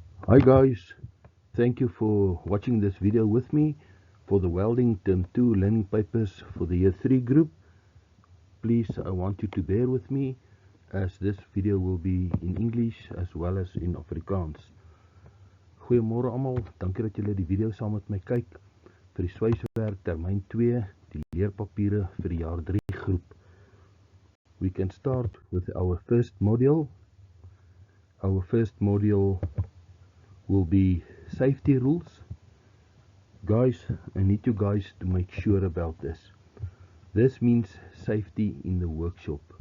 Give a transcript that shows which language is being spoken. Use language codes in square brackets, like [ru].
[en] Hi guys, thank you for watching this video with me for the welding term 2 learning papers for the year 3 group. Please, I want you to bear with me as this video will be in English as well as in Afrikaans. [af] Goeiemôre almal, dankie dat julle die video saam met my kyk vir die swyswerk termyn 2, die leerpapiere vir die jaar 3 groep. [en] We can start with our first module. Our first module will be safety rules. Guys, I need you guys to make sure about this. This means safety in the workshop.